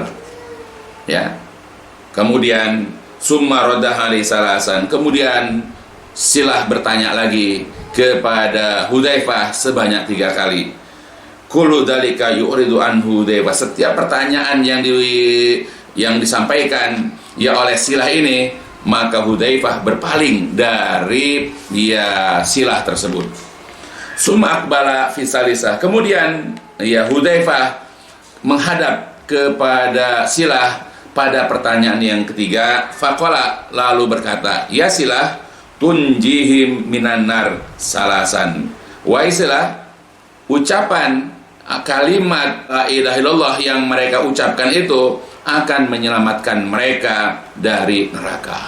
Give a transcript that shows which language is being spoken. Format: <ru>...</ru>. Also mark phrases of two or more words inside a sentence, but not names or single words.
<id>Ya, kemudian</id> <ar>ثم رددها لي ثلاثا,</ar> <id>kemudian Silah bertanya lagi kepada Hudzaifah sebanyak 3 kali.</id> <ar>كل ذلك يريد عنه</ar> <id>Hudzaifah, setiap pertanyaan yang disampaikan ya oleh Silah ini, maka Hudzaifah berpaling dari Silah tersebut.</id> <ar>ثم أقبل في ثالثة,</ar> <id>kemudian Hudzaifah menghadap kepada Silah pada pertanyaan yang ketiga.</id> <ar>فقال,</ar> <id>lalu berkata,</id> <ar>يا صلة تنجيهم من النار ثلاثا.</ar> <id>Wahai Silah, ucapan kalimat</id> <ar>لا إله إلا الله</ar> <id>yang mereka ucapkan itu akan menyelamatkan mereka dari neraka.</id>